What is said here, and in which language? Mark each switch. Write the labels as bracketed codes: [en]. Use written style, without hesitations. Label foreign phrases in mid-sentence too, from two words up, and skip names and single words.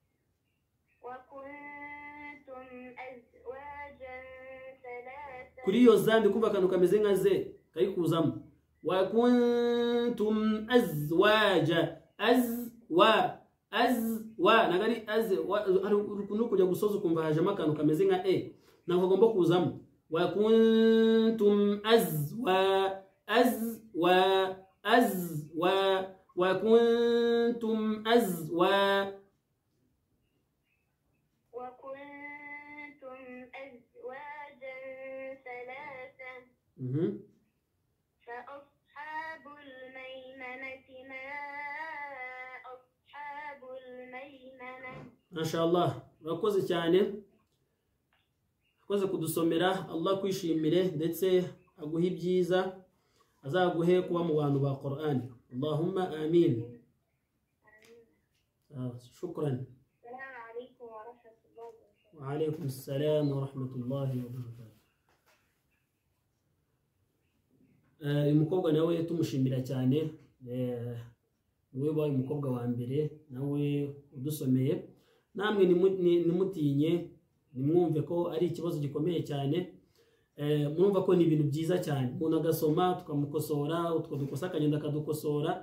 [rw] Kuri iyo zandi kumva akantu kameze nka ze kari kuzamo. [ar] وكنتم أزواجا. [rw] Azwa nagari hari ukuntu kujya gusoza ukumva hajemo akantu kameze nka ntabwo agomba kuzamo. [ar] وكنتم أزوا. وكنتم أزوا. فأصحاب الميمنة ما أصحاب الميمنة. ما شاء الله [rw] urakoze cyane, urakoze kudusomera. Allah kwishimire ndetse aguhe ibyiza, azaguhe kuba mu bantu ba Qur'an. [ar] اللهم آمين. شكرا. السلام عليكم ورحمة الله وبركاته. وعليكم السلام ورحمة الله وبركاته. [rw] umukobwa nawe tumushimira cyane, we baye umukobwa wa mbere nawe udusomeye. Namwe nimutinye, nimwumve ko ari ikibazo gikomeye cyane. Murumva ko ni ibintu byiza cyane, umuntu agasoma tukamukosora, utwo dukosa akagenda akadukosora.